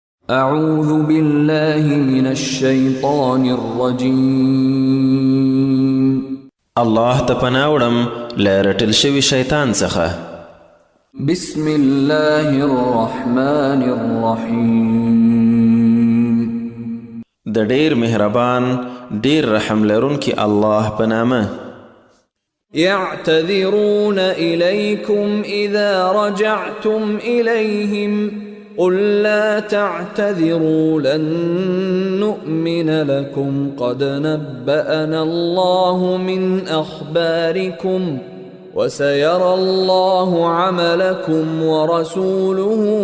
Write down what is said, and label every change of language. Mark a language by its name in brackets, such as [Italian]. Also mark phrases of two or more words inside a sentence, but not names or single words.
[Arabic] أعوذ بالله من الشيطان الرجيم. [Pashto] الله ته پناه وړم له رټل شوي شیطان څخه. [Arabic] بسم الله الرحمن الرحيم. [Pashto] د ډیر مهربان ډیر رحم لرونکي الله په نامه. [Arabic] يعتذرون إليكم إذا رجعتم إليهم قل لا تعتذروا لن نؤمن لكم قد نبأنا الله من أخباركم وسيرى الله عملكم ورسوله